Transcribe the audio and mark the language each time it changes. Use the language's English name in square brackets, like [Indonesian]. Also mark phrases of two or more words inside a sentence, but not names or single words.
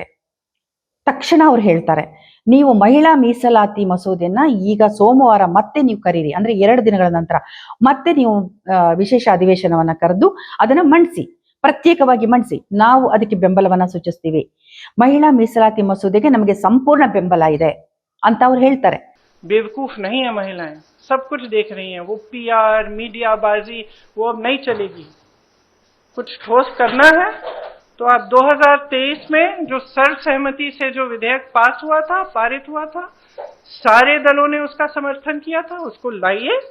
[Kannada] ತಕ್ಷಣ ಅವ್ರು ಹೇಳ್ತಾರೆ, ನೀವು ಮಹಿಳಾ ಮೀಸಲಾತಿ ಮಸೂದೆಯನ್ನ ಈಗ ಸೋಮವಾರ ಮತ್ತೆ ನೀವು ಕರೀರಿ, ಅಂದ್ರೆ 2 ದಿನಗಳ ನಂತರ ಮತ್ತೆ ನೀವು ವಿಶೇಷ ಅಧಿವೇಶನವನ್ನ ಕರೆದು ಅದನ್ನ ಮಂಡಿಸಿ, ಪ್ರತ್ಯೇಕವಾಗಿ ಮಂಡಿಸಿ. ನಾವು ಅದಕ್ಕೆ ಬೆಂಬಲವನ್ನ ಸೂಚಿಸ್ತೀವಿ. ಮಹಿಳಾ ಮೀಸಲಾತಿ ಮಸೂದೆಗೆ ನಮಗೆ ಸಂಪೂರ್ಣ ಬೆಂಬಲ ಇದೆ ಅಂತ ಅವ್ರು ಹೇಳ್ತಾರೆ. [Hindi] बेवकूफ नहीं है महिलाएं, सब कुछ देख रही हैं. वो पीआर मीडियाबाजी वो अब नहीं चलेगी. कुछ ठोस करना है तो आप 2023 में जो सर्वसहमति से जो विधेयक पास हुआ था, पारित हुआ था, सारे दलों ने उसका समर्थन किया था, उसको लाइए.